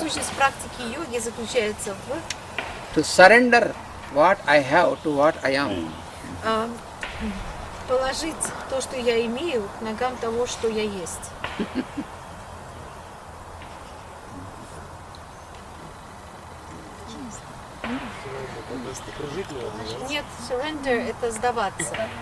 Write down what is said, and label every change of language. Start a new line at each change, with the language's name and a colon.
Russian: Сущность практики йоги заключается в
English: To surrender what I have to what I am.
Russian: положить то, что я имею, к ногам того, что я есть. Нет, surrender — это сдаваться.